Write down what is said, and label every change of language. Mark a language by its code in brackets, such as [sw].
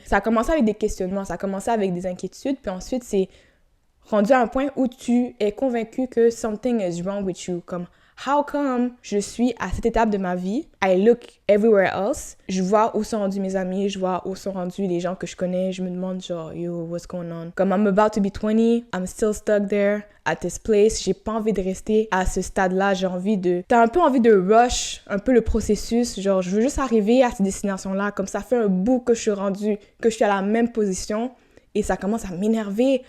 [fr] Ça a commencé avec des questionnements, ça a commencé avec des inquiétudes, puis ensuite, c'est rendu à un point où tu es convaincu que [en] something is wrong with you. [fr] Comme, [en] how come [fr] je suis à cette étape de ma vie? [en] I look everywhere else. [fr] Je vois où sont rendus mes amis, je vois où sont rendus les gens que je connais. Je me demande genre, yo, [en] what's going on? Comme, I'm about to be 20, I'm still stuck there at this place. [fr] J'ai pas envie de rester à ce stade-là. T'as un peu envie de rush un peu le processus. Genre, je veux juste arriver à cette destination-là. Comme ça fait un bout que je suis rendue, que je suis à la même position. Et ça commence à m'énerver.